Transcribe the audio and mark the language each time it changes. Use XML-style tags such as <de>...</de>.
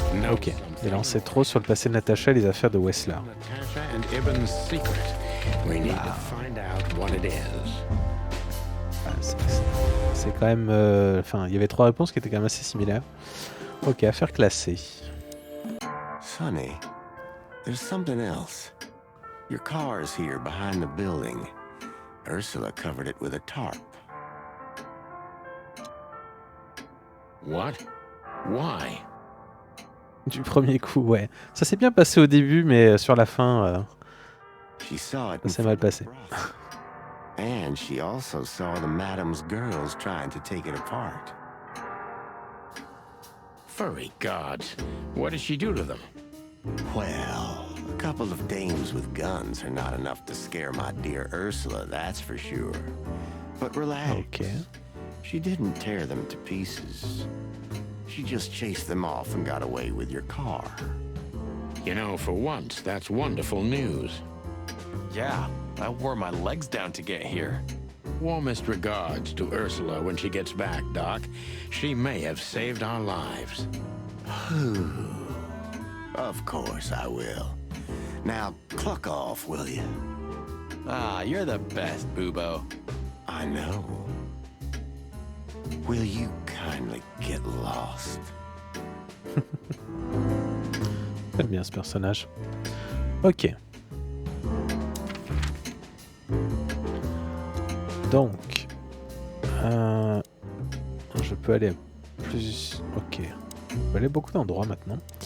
<fr>Ok, il en sait trop sur le passé de Natasha et les affaires de Wessler. C'est quand même... Enfin, il y avait 3 réponses qui étaient quand même assez similaires. Ok, affaire classée.</fr> <en>Sonny, there's something else. Your car's here behind the building. Ursula covered it with a tarp. What? Why?</en> <fr>Du premier coup, ouais. Ça s'est bien passé au début, mais sur la fin,</fr> <en>She saw it</en> <fr>ça s'est mal passé.</fr> <en>And she also saw the madam's girls trying to take it apart. Furry gods. What did she do to them? Well, a couple of dames with guns are not enough to scare my dear Ursula, that's for sure. But relax. Ok. She didn't tear them to pieces. She just chased them off and got away with your car. You know, for once, that's wonderful news. Yeah, I wore my legs down to get here. Warmest regards to Ursula when she gets back, Doc. She may have saved our lives. Of course I will. Now, cluck off, will you? Ah, you're the best, Boobo. I know. Will you kindly get lost?</en> <fr>J'aime bien ce personnage. Ok. Donc, je peux aller à plus... Ok. Je peux aller à beaucoup d'endroits maintenant.</fr>